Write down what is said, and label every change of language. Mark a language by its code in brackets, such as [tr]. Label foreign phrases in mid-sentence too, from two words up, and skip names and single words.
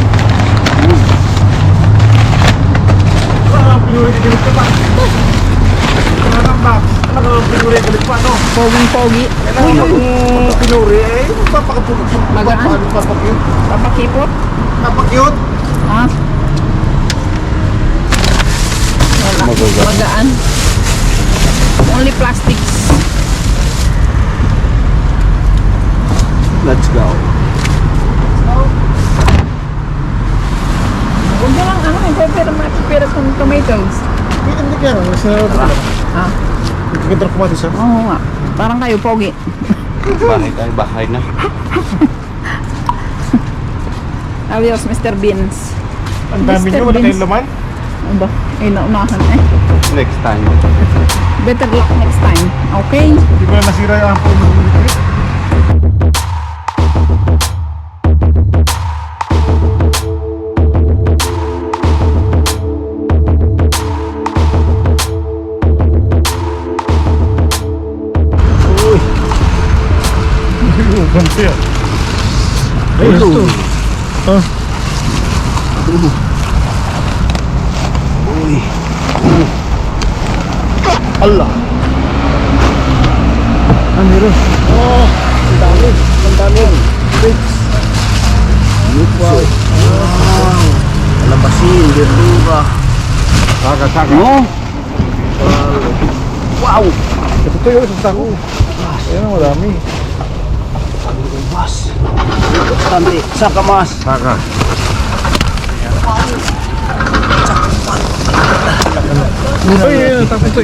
[tl] Pinuri din ito pa. Talagang pinuri ang galit pa, no? Poging-pogi. Kailangan kung pinuri, eh, Magaan? papakyut. Papakipot? Papakyut? Ha? Wala. Magagaan. Magaan. [en] Only plastics. Let's go. [tl] Huwag mo lang ano, pera ng tomatoes. Hindi kaya, Ha? Ganda ng kumatis, ha? Oo nga. Parang kayo, pogi. Bahay tayo, bahay na. [es] Adios, Mr. Beans. [tl] Ang dami Mr. nyo, wala Beans. kayong laman. Ano ba? Ay, naunahan eh. [en] Next time. Better luck next time. Okay? [tl] Hindi ko na nasira yung ampon ng liquid. Uy! Ganti yan. Ay, ito. Ah, Uy. Allah. Ah, meron. Oh, ang dami. Ang dami. Grapes. Wow. Wow. Alabasin, verdura. Saga, saga. No? Wow. Ito to yun, isang sako. Ayan, madami. Ubas. Tante, saka mas. Saga. Ay, tapos to.